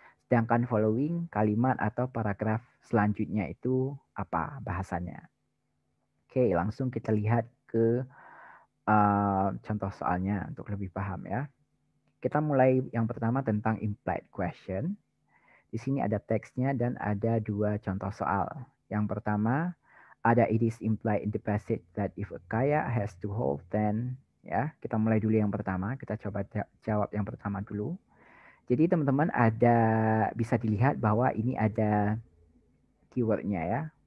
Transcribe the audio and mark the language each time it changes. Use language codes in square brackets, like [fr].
[id] Sedangkan following, kalimat atau paragraf selanjutnya itu apa bahasanya. Oke, langsung kita lihat ke contoh soalnya untuk lebih paham ya. Kita mulai yang pertama tentang implied question. Di sini ada teksnya dan ada 2 contoh soal. Yang pertama, ada [en] it is implied in the passage that if a kayak has two holes then, ya. [id] Kita mulai dulu yang pertama, kita coba jawab yang pertama dulu. Jadi teman-teman bisa dilihat bahwa ini ada keywordnya ya.